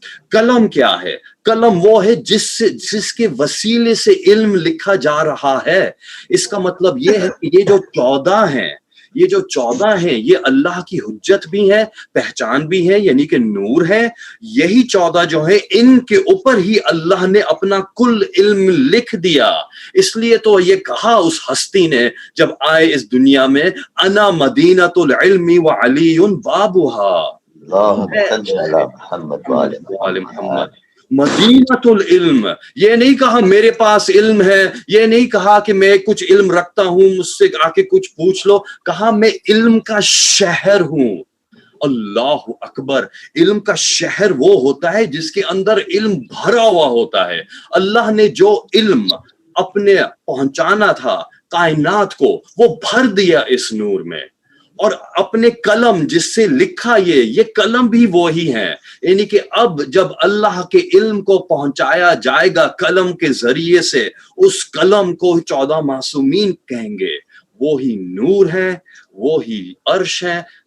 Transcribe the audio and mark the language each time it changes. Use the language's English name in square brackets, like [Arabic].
[Urdu] قلم کیا ہے؟ قلم وہ ہے جس کے وسیلے سے علم لکھا جا رہا ہے۔ اس کا مطلب یہ ہے کہ یہ جو 14 ہیں، یہ جو 14 ہیں یہ اللہ کی حجت بھی ہے، پہچان بھی ہے، یعنی کہ نور ہے۔ یہی 14 جو ہیں ان کے اوپر ہی اللہ نے اپنا کل علم لکھ دیا۔ اس لیے تو یہ کہا اس ہستی نے جب آئے اس دنیا میں، [Arabic] انا مدینۃ العلم وعلی بابها، اللهم صل على محمد وآل محمد۔ [Urdu] مدینۃ العلم، یہ نہیں کہا میرے پاس علم ہے، یہ نہیں کہا کہ میں کچھ علم رکھتا ہوں مجھ سے آ کے کچھ پوچھ لو، کہا میں علم کا شہر ہوں۔ اللہ اکبر، علم کا شہر وہ ہوتا ہے جس کے اندر علم بھرا ہوا ہوتا ہے۔ اللہ نے جو علم اپنے پہنچانا تھا کائنات کو وہ بھر دیا اس نور میں، اور اپنے قلم جس سے لکھا یہ قلم بھی وہی ہیں، یعنی کہ اب جب اللہ کے علم کو پہنچایا جائے گا قلم کے ذریعے سے، اس قلم کو 14 معصومین کہیں گے، وہی نور ہے، وہی عرش ہے،